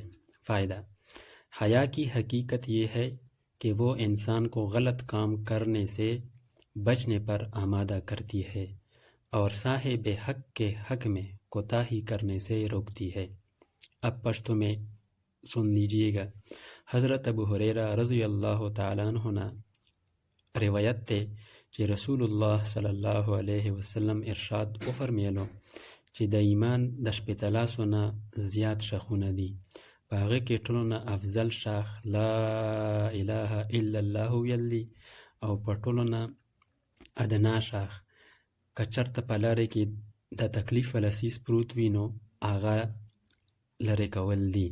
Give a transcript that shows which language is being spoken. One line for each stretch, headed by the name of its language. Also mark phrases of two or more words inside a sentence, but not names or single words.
Urdu: فائدہ: حیا کی حقیقت یہ ہے کہ وہ انسان کو غلط کام کرنے سے بچنے پر آمادہ کرتی ہے اور صاحب حق کے حق میں کوتاہی کرنے سے روکتی ہے۔ اب پشتو میں سن لیجئے گا۔
Pashto: حضرت ابو ہریرہ
Arabic: رضی اللہ تعالیٰ عنہ
Pashto: روایت تے کہ رسول اللہ
Arabic: صلی اللہ علیہ وسلم
Pashto: ارشاد او فرمیلو چې د ایمان د شپېتلاسو نه زیات شاخونه دي، په هغه کې ټولو نه افضل شاخ
Arabic: لا اله الا الله
Pashto: ویل دي، او په ټولو نه ادنا شاخ که چېرته په لارې کې د تکلیف ولسیز پروت وي نو هغه لرې کول دي۔